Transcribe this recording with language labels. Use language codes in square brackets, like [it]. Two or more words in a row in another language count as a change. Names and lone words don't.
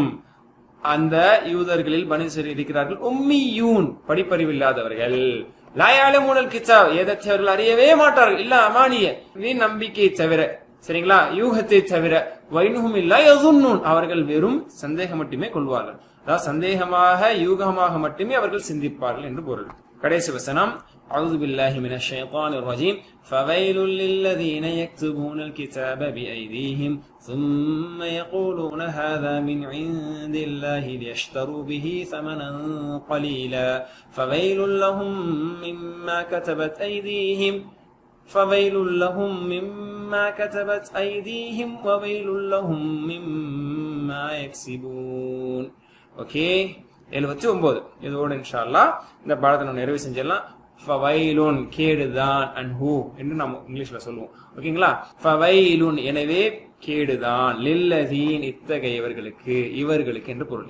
[ta] அந்த யூதர்களில் பனி இஸ்ராயீல் இருக்கிறார்கள் உம்மியூன், படிப்பறிவில்லாதவர்கள், [ar] لا يعلمون الكتاب, [ta] எதத்தை அவர்கள் அறியவே மாட்டார்கள், [ar] إلا أماني, [ta] வீண் நம்பிக்கை தவிர, சரிங்களா, யூகத்தை தவிர, [ar] وإن هم إلا يظنون, [ta] அவர்கள் வெறும் சந்தேகம் மட்டுமே கொள்வார்கள். அதாவது சந்தேகமாக யூகமாக மட்டுமே அவர்கள் சிந்திப்பார்கள் என்று பொருள். கடைசி வசனம், [ar] أعوذ بالله من الشيطان الرجيم فويل للذين يكتبون الكتاب بأيديهم ثم يقولون هذا من عند الله ليشتروا به ثمنا قليلا فويل لهم مما كتبت أيديهم وويل لهم مما يكسبون. [ta] ஓகே, 79 இதோட [ar] إن شاء الله [ta] இந்த பாடத்தை நம்ம நிறைவு செஞ்சிடலாம். ஃபவைலுன், கேடுதான், அன்ஹு என்று நாம் இங்கிலீஷ்ல சொல்லுவோம். ஓகேங்களா? ஃபவைலுன், எனவே கேடுதான், லில்லதீன், இத்தகையவர்களுக்கு, இவர்களுக்கு என்று பொருள்.